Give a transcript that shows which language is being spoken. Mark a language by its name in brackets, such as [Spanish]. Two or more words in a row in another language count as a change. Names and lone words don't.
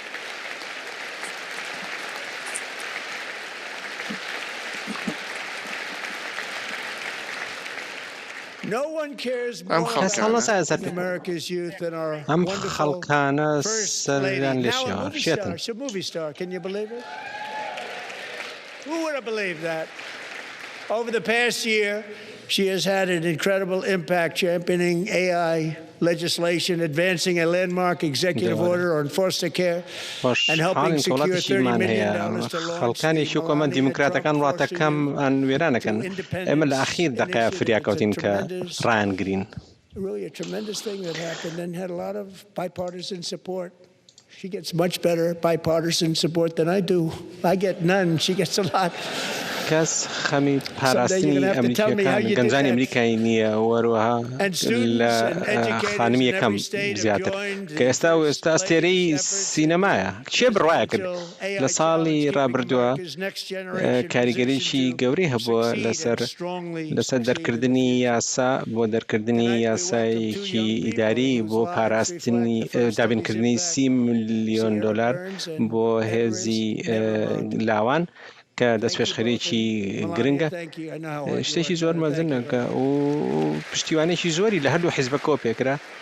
[Central Kurdish] ئەم خەڵکانە سەریان لێشیەوە شێتن. [English] Who would have believed that? Over the past year, She has had an incredible impact championing AI legislation, advancing a landmark executive order on foster care, and helping secure $30 million to launch [Central Kurdish] خلقانی حکومت دیموکراتەکان وڵاتەکەم ئەن وێرانەکەن ئێمە لە ئەخیر دقەیە فریاکەوتین کە ڕایانگرین. [English] Really a tremendous thing that happened and had a lot of bipartisan support. She gets much better bipartisan support than I do. I get none. She gets a lot. [Central Kurdish] کەس خەمی پاراستنی ئەمریکیەکان گەنجانی ئەمریکای نییە وەروەها لە خانمی یەکەم زیاتر کە ئێستا ئەستێرەی سینەمایە چێ بڕواە کرد لە ساڵی ڕابردووە کاریگەریی گەورەی هەبووە لەسەر دەرکردنی یاسا بۆ دەرکردنی یاسایەکی ئیداری بۆ پاراستنی دابینکردنی $30 ملیۆن بۆ هێزی لاوان کە دەستپێشخەرێکی گرنگە شتێکی زۆر مەزنەکە و پشتیوانێکی زۆری لە هەردوو حیزبە کۆپێکرا